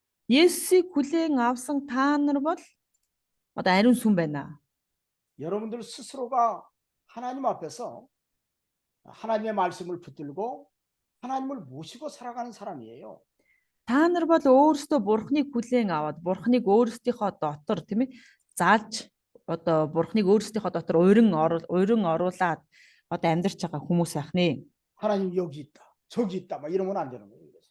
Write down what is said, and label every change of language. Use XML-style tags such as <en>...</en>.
<mn>Есүсийг хүлээн авсан та нар бол одоо ариун сүм байна.</mn> <ko>여러분들 스스로가 하나님 앞에서 하나님의 말씀을 붙들고 하나님을 모시고 살아가는 사람이에요.</ko> <mn>Та нар бол өөрсдөө бурхныг хүлээн аваад бурхныг өөрсдийнхөө дотор тийм ээ зааж одоо бурхныг өөрсдийнхөө дотор урин оруулаад одоо амьдарч байгаа хүмүүс байх нэ.</mn> <ko>하나님 여기 있다, 저기 있다, 막 이러면 안 되는 거예요.</ko>